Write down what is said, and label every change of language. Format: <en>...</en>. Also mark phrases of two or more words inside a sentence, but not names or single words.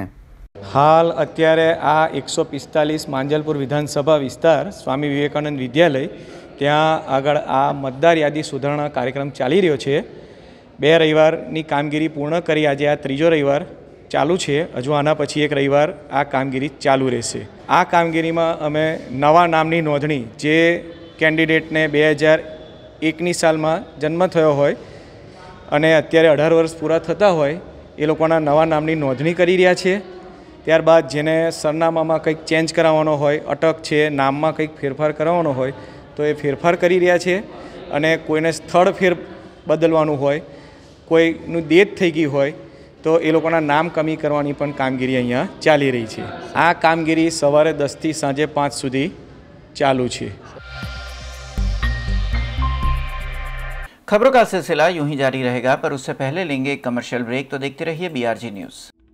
<gu>હાલ અત્યારે આ 145 માંઝલપુર વિધાનસભા વિસ્તાર સ્વામી વિવેકાનંદ વિદ્યાલય ત્યાં આગળ આ મતદાર યાદી સુધારણા કાર્યક્રમ ચાલી રહ્યો છે। 2 રવિવારની કામગીરી પૂર્ણ કરી આજ આ ત્રીજો રવિવાર ચાલુ હૈ। હજુ આના પછી એક રવિવાર આ કામગીરી ચાલુ રહેશે। આ કામગીરીમાં અમે નવા નામની નોંધણી જે કેન્ડિડેટને 2001 સાલમાં જન્મ થયો હોય અને અત્યારે 18 વર્ષ પૂરા થતા હોય એ લોકોના નવા નામની નોંધણી કરી રહ્યા છે। ત્યારબાદ જેને સરનામામાં કંઈક ચેન્જ કરાવવાનો હોય, અટક છે, નામમાં કંઈક ફેરફાર કરાવવાનો હોય તો એ ફેરફાર કરી રહ્યા છે। અને કોઈને સ્થળ ફેર બદલવાનું હોય, કોઈનું ડેથ થઈ ગઈ હોય તો એ લોકોના નામ કમી કરવાની પણ કામગીરી અહીંયા ચાલી રહી છે। આ કામગીરી સવારે 10 થી સાંજે 5 સુધી ચાલુ છે।</gu> <hi>खबरों का सिलसिला यूं ही जारी रहेगा, पर उससे पहले लेंगे एक कमर्शियल ब्रेक। तो देखते रहिए BRG न्यूज़।</hi>